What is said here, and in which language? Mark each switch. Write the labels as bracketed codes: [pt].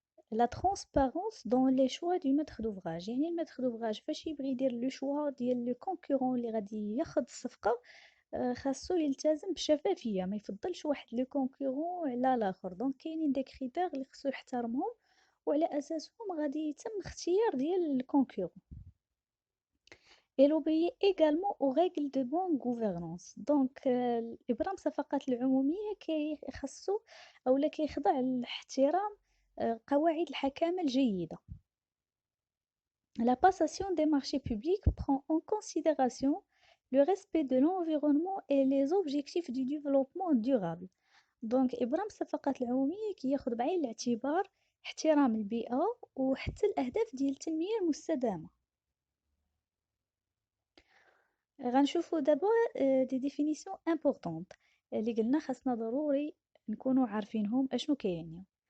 [ar] لا ترونسبارونس دون لي شوا دو ميتر دوفراج، يعني الميتر دوفراج فاش يبغي يدير لو شوا ديال لو كونكورون اللي غادي ياخد الصفقة خاصو يلتزم بشفافية، ما يفضلش واحد لو كونكورون على الاخر. دونك كاينين دي كريتير اللي خصو يحترمهم وعلى اساسهم غادي يتم اختيار ديال الكونكورون. [fr] et l'obéit également aux règles de bonne gouvernance. [ar] دونك ابرام الصفقات العموميه كيخصو اولا كيخضع لاحترام قواعد الحكامه الجيده. [fr] La passation des marchés publics prend en considération le respect de l'environnement et les objectifs du développement durable. [ar] دونك إبرام الصفقات العمومية كياخد بعين الاعتبار احترام البيئة وحتى الأهداف ديال التنمية المستدامة. غنشوفو دابا دي ديفينيسيون امبورطونط اللي قلنا خاصنا ضروري نكونوا عارفينهم اشنو كيعنيو.